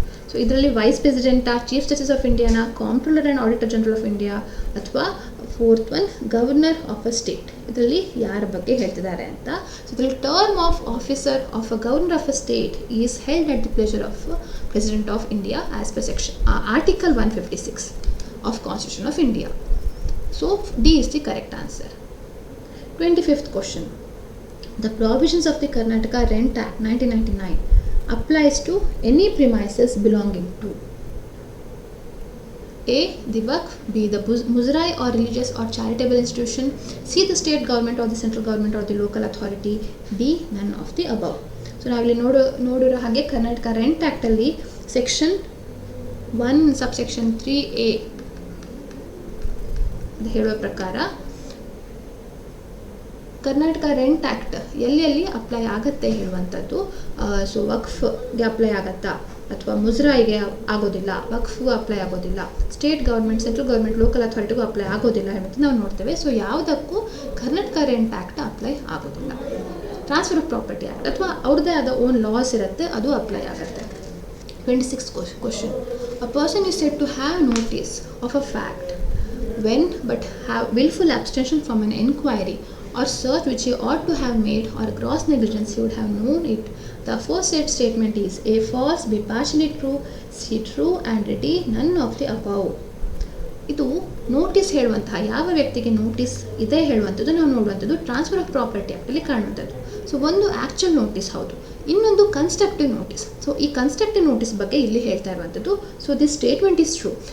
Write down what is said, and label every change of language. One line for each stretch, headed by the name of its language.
Kannada: So ಇದರಲ್ಲಿ wise ಪ್ರೆಸಿಡೆಂಟಾ, chief justice of ಇಂಡಿಯಾನ, comptroller and auditor general of India, ಅಥವಾ 4th one governor of a state, ಇದರಲ್ಲಿ ಯಾರ ಬಗ್ಗೆ ಹೇಳ್ತಿದ್ದಾರೆ ಅಂತ.
English: So ಇದರಲ್ಲಿ term of officer of a governor of a state is held at the pleasure of president of India as per section article 156 of Constitution of India. So D is the correct answer. 25th question. The provisions of the Karnataka Rent Act 1999 applies to any premises belonging to A. the Waqf, B. the Muzrai or religious or charitable institution, C. the state government or the central government or the local authority, D. none of the above.
Kannada: So ನಾವಿಲ್ಲಿ ನೋಡಿರೋ ಹಾಗೆ Karnataka rent ಆ್ಯಕ್ಟಲ್ಲಿ section 1 subsection 3A ಹೇಳುವ ಪ್ರಕಾರ Karnataka rent act ಎಲ್ಲೆಲ್ಲಿ apply ಆಗುತ್ತೆ ಹೇಳುವಂಥದ್ದು. So ವಕ್ಫ್ಗೆ apply ಆಗುತ್ತಾ, ಅಥವಾ ಮುಜರಾಯಿಗೆ ಆಗೋದಿಲ್ಲ, ವಕ್ಫ್ಗೂ ಅಪ್ಲೈ ಆಗೋದಿಲ್ಲ, state government, central government, local ಅಥಾರಿಟಿಗೂ apply ಆಗೋದಿಲ್ಲ ಹೇಳುವಂಥ ನಾವು ನೋಡ್ತೇವೆ. ಸೊ ಯಾವುದಕ್ಕೂ ಕರ್ನಾಟಕ ರೆಂಟ್ ಆ್ಯಕ್ಟ್ ಅಪ್ಲೈ ಆಗೋದಿಲ್ಲ. ಟ್ರಾನ್ಸ್ಫರ್ ಆಫ್ ಪ್ರಾಪರ್ಟಿ ಆ್ಯಕ್ಟ್ ಅಥವಾ ಅವ್ರದ್ದೇ ಆದ ಓನ್ ಲಾಸ್ ಇರುತ್ತೆ, ಅದು ಅಪ್ಲೈ ಆಗುತ್ತೆ.
English: 26th question. A person is said to have notice of a fact when but have willful abstention from an inquiry or search which he ought to have made, or gross negligence he would have known it. The aforesaid statement is A. false, B. partially true, C. true and D. none of the above.
Kannada: ಇದು notice ಹೇಳುವಂತಹ ಯಾವ ವ್ಯಕ್ತಿಗೆ notice ಇದೆ ಹೇಳುವಂಥದ್ದು ನಾವು ನೋಡುವಂಥದ್ದು transfer of property ಆ್ಯಕ್ಟಲ್ಲಿ ಕಾಣುವಂಥದ್ದು. So ಒಂದು actual notice ಹೌದು, ಇನ್ನೊಂದು ಕನ್ಸ್ಟ್ರಕ್ಟಿವ್ ನೋಟಿಸ್. ಸೊ ಈ ಕನ್ಸ್ಟ್ರಕ್ಟಿವ್ ನೋಟಿಸ್ ಬಗ್ಗೆ ಇಲ್ಲಿ ಹೇಳ್ತಾ ಇರುವಂಥದ್ದು. So
English: This statement is true.